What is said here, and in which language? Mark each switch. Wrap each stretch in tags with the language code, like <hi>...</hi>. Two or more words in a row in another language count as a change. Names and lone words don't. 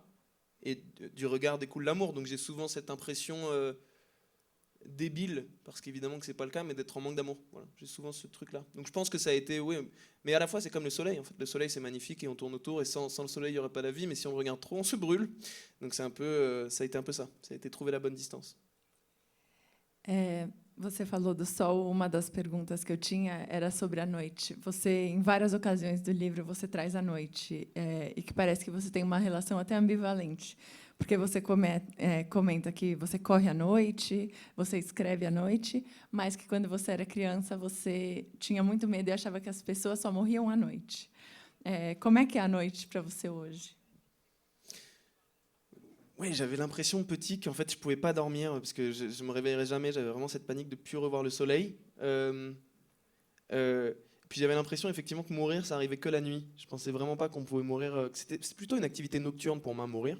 <fr>Et du regard découle l'amour. Donc j'ai souvent cette impression débile, parce qu'évidemment que c'est pas le cas, mais d'être en manque d'amour. Voilà, j'ai souvent ce truc-là. Donc je pense que ça a été, oui, mais à la fois c'est comme le soleil. En fait, le soleil c'est magnifique et on tourne autour, et sans le soleil il n'y aurait pas la vie. Mais si on le regarde trop, on se brûle. Donc c'est un peu, ça a été un peu ça. Ça a été trouver la bonne distance.</fr> <pt>Você falou do sol, uma das perguntas que eu tinha era sobre a noite. Você, em várias ocasiões do livro, você traz a noite, e que parece que você tem uma relação até ambivalente, porque você comenta que você corre à noite, você escreve à noite, mas que quando você era criança você tinha muito medo e achava que as pessoas só morriam à noite. Como é que é a noite para você hoje?</pt> <fr>Oui, j'avais l'impression petit qu'en fait je pouvais pas dormir parce que je me réveillerais jamais. J'avais vraiment cette panique de plus revoir le soleil. Puis j'avais l'impression effectivement que mourir ça arrivait que la nuit. Je pensais vraiment pas qu'on pouvait mourir. C'est plutôt une activité nocturne pour moi, mourir.</fr>